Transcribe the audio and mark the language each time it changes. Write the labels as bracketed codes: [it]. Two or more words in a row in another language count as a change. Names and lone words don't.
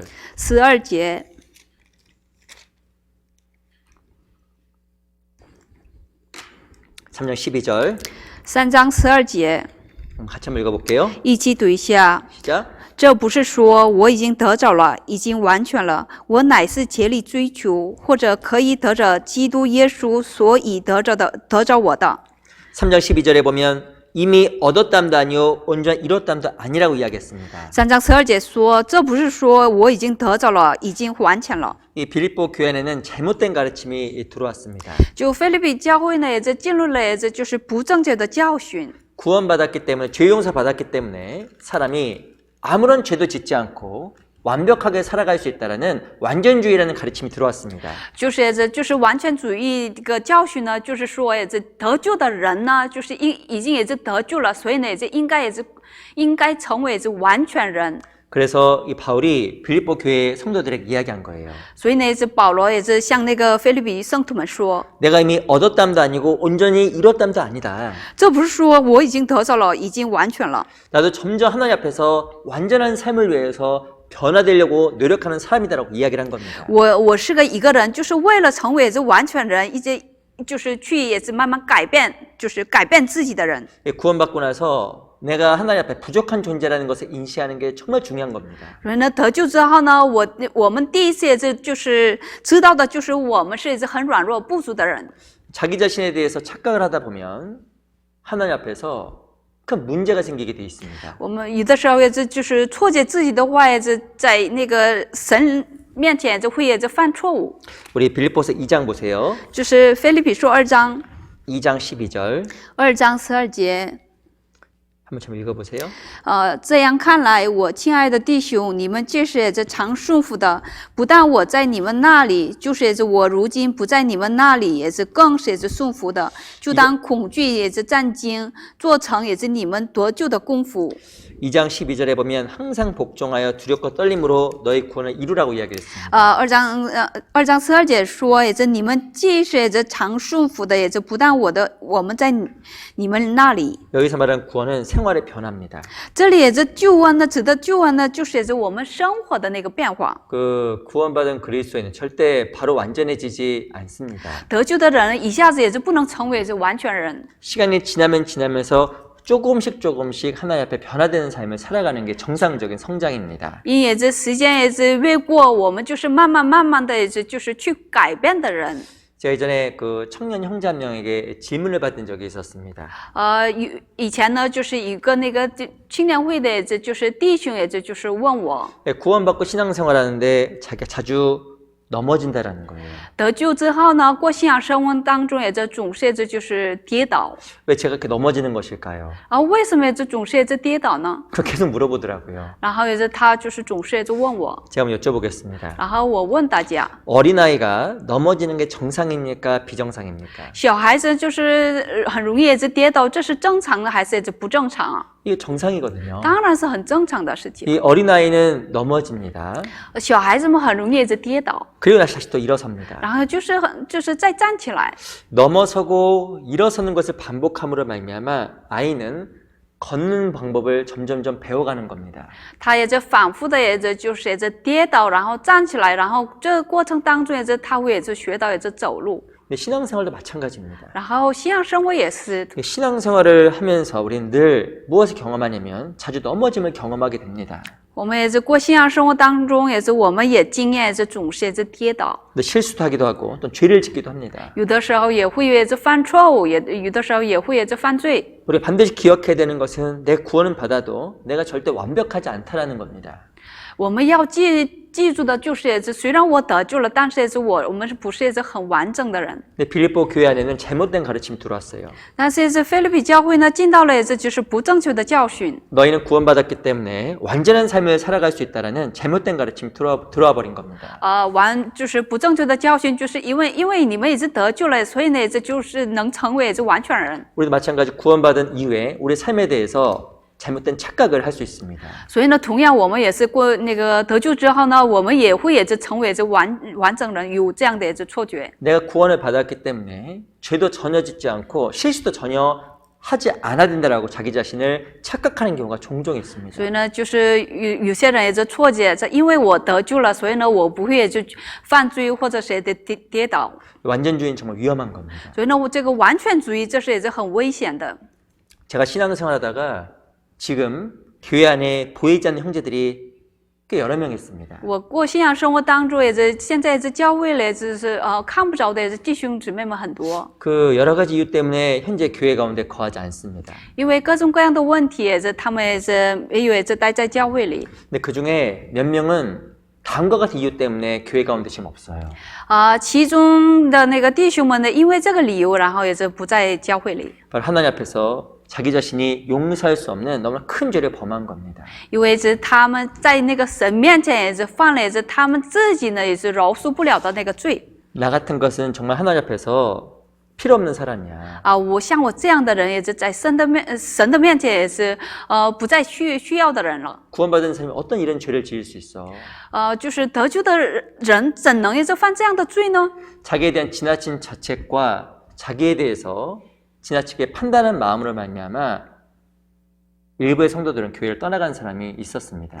[zh] 12 节， [ko] 3장 12절 [zh] 3 章12节， [ko] 같이 한번 읽어볼게요. [zh] 一起读一下。 [ko] 시작. [zh] 这不是说我已经得着了，已经完全了，我乃是竭力追求，或者可以得着基督耶稣所以得着我的。 [ko] 3장 12절에 보면 이미 얻었담도 아니요 온전히 이뤘담도 아니라고 이야기했습니다. [zh] 3 章12节说，这不是说我已经得着了，已经完全了。 [ko] 이 빌립보 교회에는 잘못된 가르침이 들어왔습니다. [zh] 就菲律宾教会呢，也进入了就是不正确的教训。 [ko] 구원받았기 때문에 죄 용서 받았기 때문에 사람이 아무런 죄도 짓지 않고 완벽하게 살아갈 수 있다라는 완전주의라는 가르침이 들어왔습니다. [zh] 就是完全主义这个教训呢，就是说得救的人呢，就是已经得救了，所以呢应该成为完全人。 [ko] 그래서 이 바울이 빌립보 교회 성도들에게 이야기한 거예요. [zh] 所以呢，保罗也是向那个菲律宾圣徒们说， [ko] 내가 이미 얻었담도 아니고 온전히 이뤘담도 아니다. [zh] 这不是说我已经得着了，已经完全了。 [ko] 나도 점점 하나님 앞에서 완전한 삶을 위해서 변화되려고 노력하는 사람이다라고 이야기를 한 겁니다. [zh] 我是一个人，就是为了成为完全人，一直就是去也是慢慢改变，就是改变自己的人。 [ko] 구원받고 나서 내가 하나님 앞에 부족한 존재라는 것을 인식하는 게 정말 중요한 겁니다. [zh] 所以呢，得救之后呢，我们第一次就是知道的，就是我们是很软弱不足的人。 [ko] 자기 자신에 대해서 착각을 하다 보면 하나님 앞에서 큰 문제가 생기게 돼 있습니다. [zh] 我们有的时候就是错解自己的话，在那个神面前会犯错误。 [ko] 우리 빌립보서 2장 보세요. [zh] 就是腓立比书2章 [ko] 2장 12절 [zh] 2 章12节。 [ko] 한번 좀 읽어보세요. [zh] 这样看来，我亲爱的弟兄，你们就是常顺服的，不但我在你们那里，就是我如今不在你们那里，也是更是顺服的。就当恐惧也是战惊，做成也是你们得救的功夫。 [ko] 2장 12절에 보면 항상 복종하여 두렵고 떨림으로 너희 구원을 이루라고 이야기했습니다. [zh] 2 章12节说，也是你们既是常顺服的，也是不但我们在你们那里。 [ko] 여기서 말하는 구원은 생활의 변화입니다. [zh] 这里也是救恩呢，指的救恩呢，就是我们生活的那个变化。 [ko] 그 구원받은 그리스도인은 절대 바로 완전해지지 않습니다. [zh] 得救的人一下子也是不能成为完全人。 [ko] 시간이 지나면서 조금씩 하나님 앞에 변화되는 삶을 살아가는 게 정상적인 성장입니다. [zh] 因也是时间也是越过，我们就是慢慢的就是去改变的人。 [ko] 제가 예전에 그 청년 형제 한 명에게 질문을 받은 적이 있었습니다. [zh] 以前呢，就是一个那个青年会的，就是弟兄，就是问我， [ko] 구원받고 신앙생활하는데 자기가 자주 넘어진다라는 거예요. [zh] 得救之后呢，过信仰生活当中也总是就是跌倒。 [ko] 왜 제가 그렇게 넘어지는 것일까요? [zh] 为什么总是跌倒呢？ [ko] 그걸 계속 물어보더라고요. [zh] 然后他就是总是问我， [ko] 제가 한번 여쭤보겠습니다. [zh] 然后我问大家， [ko] 어린아이가 넘어지는 게 정상입니까? 비정상입니까? [zh] 小孩子就是很容易跌倒，这是正常的还是不正常啊？ [ko] 이게 정상이거든요. [zh] 当然是很正常的事情。 [ko] 이 어린아이는 넘어집니다. [zh] 小孩子们很容易跌倒， [ko] 그리고 다시 또 일어섭니다. [zh] 然后就是再站起来。 [ko] 넘어서고 일어서는 것을 반복함으로 말미암아 아이는 걷는 방법을 점점점 배워가는 겁니다. [zh] 他反复的就是跌倒，然后站起来，然后这个过程当中他会学到走路。 [ko] 근데 신앙생활도 마찬가지입니다. [zh] 然后信仰生活也是， [ko] 신앙생활을 하면서 우리는 늘 무엇을 경험하냐면 자주 넘어짐을 경험하게 됩니다. [zh] 我们过信仰生活当中我们也经验总是跌倒， [ko] 근데 실수도 하기도 하고 또 죄를 짓기도 합니다. [zh] 有的时候也会犯错误，有的时候也会犯罪。 [ko] 우리가 반드시 기억해야 되는 것은 내 구원은 받아도 내가 절대 완벽하지 않다라는 겁니다. [zh] 我们要记住的就是虽然我得救了，但是我们不是很完整的人。 [ko] 근데 빌립보 교회 안에는 잘못된 가르침이 들어왔어요. [zh] 但是菲律宾教会呢，进到了就是不正确的教训。 [ko] 너희는 구원받았기 때문에 완전한 삶을 살아갈 수 있다라는 잘못된 가르침이 들어와 버린 겁니다. [zh] 就是不正确的教训，就是因为你们得救了，所以呢，就是能成为完全人。 [ko] 우리도 마찬가지 구원받은 이후에 우리 삶에 대해서 잘못된 착각을 할 수 있습니다. [zh] 所以呢，同样我们也是过那个得救之后呢，我们也会成为完整人，有这样的错觉。 [ko] 내가 구원을 받았기 때문에 죄도 전혀 짓지 않고 실수도 전혀 하지 않아야 된다라고 자기 자신을 착각하는 경우가 종종 있습니다. [zh] 所以呢，就是有些人错觉，因为我得救了，所以呢，我不会犯罪或者是跌倒。 [ko] 완전주의는 정말 위험한 겁니다. [zh] 所以呢，这个完全主义这是很危险的。 [ko] 제가 신앙생활하다가 지금 교회 안에 보이지 않는 형제들이 꽤 여러 명 있습니다. [zh] 我过信仰生活当中现在教会里看不着的弟兄姊妹们很多。 [ko] 그 여러 가지 이유 때문에 현재 교회 가운데 거하지 않습니다. [zh] 因为各种各样的问题，他们没有待在教会里。 [ko] 근데 그 중에 몇 명은 다음과 같은 이유 때문에 교회 가운데 지금 없어요. [zh] 其中的那个弟兄们呢，因为这个理由，然后不在教会里。 [ko] 바로 하나님 앞에서 자기 자신이 용서할 수 없는 너무나 큰 죄를 범한 겁니다. [zh] 因为他们在那个神面前犯了他们自己呢饶恕不了的那个罪。 [ko] 나 같은 것은 정말 하나님 앞에서 필요 없는 사람이야. [zh] 我像我这样的人在神的面前不再需要的人了。 [ko] 구원받은 사람이 어떤 이런 죄를 지을 수 있어? [zh] 就是得救的人怎能犯这样的罪呢？ [ko] 자기에 대한 지나친 자책과 자기에 대해서 지나치게 판단한 마음으로 말미암아 일부의 성도들은 교회를 떠나간 사람이 있었습니다.